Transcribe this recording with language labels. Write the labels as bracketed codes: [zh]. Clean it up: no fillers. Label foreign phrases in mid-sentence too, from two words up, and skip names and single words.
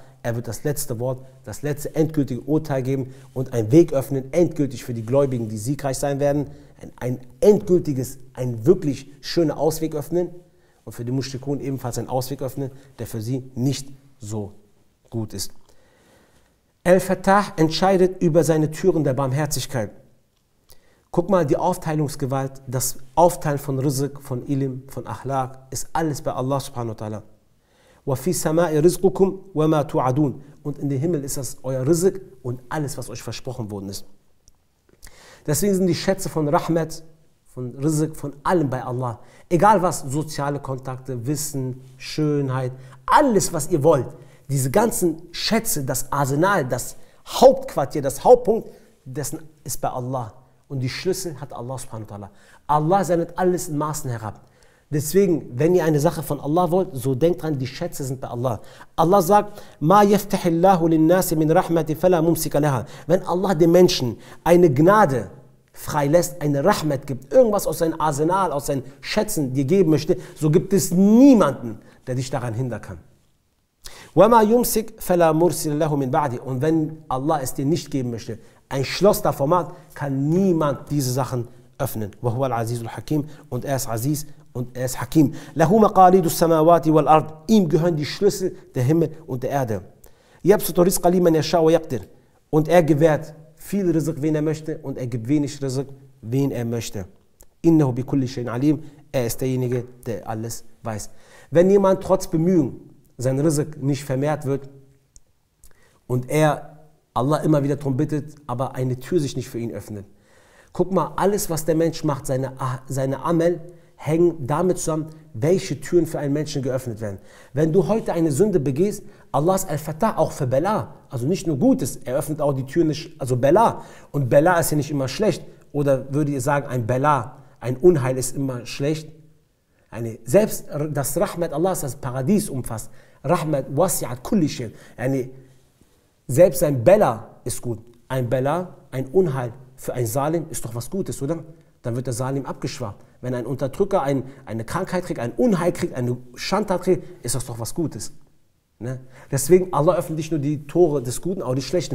[de] Er wird das letzte Wort, das letzte endgültige Urteil geben und einen Weg öffnen, endgültig für die Gläubigen, die siegreich sein werden, ein endgültiges, ein wirklich schöner Ausweg öffnen und für die Mushrikun ebenfalls einen Ausweg öffnen, der für sie nicht so gut ist. Al-Fattah entscheidet über seine Türen der Barmherzigkeit. Guck mal, die Aufteilungsgewalt, das Aufteilen von Rizq, von Ilm, von Akhlaq, ist alles bei Allah [ar] سبحانه وتعالى. وَفِي سَمَاءِ رِزْقُكُمْ وَمَا تُوعَدُونَ. [de] Und in den Himmel ist das euer Rizq und alles, was euch versprochen worden ist. Deswegen sind die Schätze von Rahmat, von Rizq, von allem bei Allah. Egal was, soziale Kontakte, Wissen, Schönheit, alles, was ihr wollt. Diese ganzen Schätze, das Arsenal, das Hauptquartier, das Hauptpunkt, dessen ist bei Allah. Und die Schlüssel hat Allah [ar] سبحانه وتعالى. [de] Allah sendet alles in Maßen herab. Deswegen, wenn ihr eine Sache von Allah wollt, so denkt dran, die Schätze sind bei Allah. [ar] Allah sagt, ما يفتح الله للناس من رحمة فلا ممسك لها. [de] Wenn Allah den Menschen eine Gnade freilässt, eine Rahmat gibt, irgendwas aus seinem Arsenal, aus seinen Schätzen dir geben möchte, so gibt es niemanden, der dich daran hindern kann. [ar] وَمَا يُمْسِكْ فَلَا مُرْسِلَ لَهُ مِنْ بَعْدِ. [de] Und wenn Allah es dir nicht geben möchte, ein Schloss davor macht, kann niemand diese Sachen öffnen. [ar] وَهُوَ الْعَزِيزُ الْحَكِيمُ. [de] Und er ist Aziz und er ist Hakim. [ar] لَهُ مَقَالِيدُ السَّمَاوَاتِ وَالْأَرْضِ. [de] Ihm gehören die Schlüssel der Himmel und der Erde. [ar] يَبْسُطُ الرِّزْقَ لِمَنْ يَشَاءُ وَيَقْدِرُ. [de] Und er gewährt viel Rizq, wen er möchte, und er gibt wenig Rizq, wen er möchte. [ar] إِنَّهُ بِكُلِّ شَيْءٍ عَلِيمٌ. [de] Er ist derjenige, der alles weiß. Wenn jemand trotz Bemühungen sein Rizq nicht vermehrt wird und er Allah immer wieder darum bittet, aber eine Tür sich nicht für ihn öffnet. Guck mal, alles, was der Mensch macht, seine Amal, hängen damit zusammen, welche Türen für einen Menschen geöffnet werden. Wenn du heute eine Sünde begehst, Allah ist Al-Fattah, auch für Bela, also nicht nur Gutes, er öffnet auch die Tür nicht, also Bela. Und Bela ist ja nicht immer schlecht. Oder würde ihr sagen, ein Bela, ein Unheil ist immer schlecht? Selbst das Rahmat Allahs, das Paradies umfasst, [ar] رحمة وسعت كل شيء. [de] Selbst ein Bela ist gut. Ein Bela, ein Unheil für ein Salim ist doch was Gutes, oder? Dann wird der Salim abgeschwacht. Wenn ein Unterdrücker eine Krankheit kriegt, ein Unheil kriegt, eine Schandtat kriegt, ist das doch was Gutes. Ne? Deswegen, Allah öffnet nicht nur die Tore des Guten, auch die Schlechten.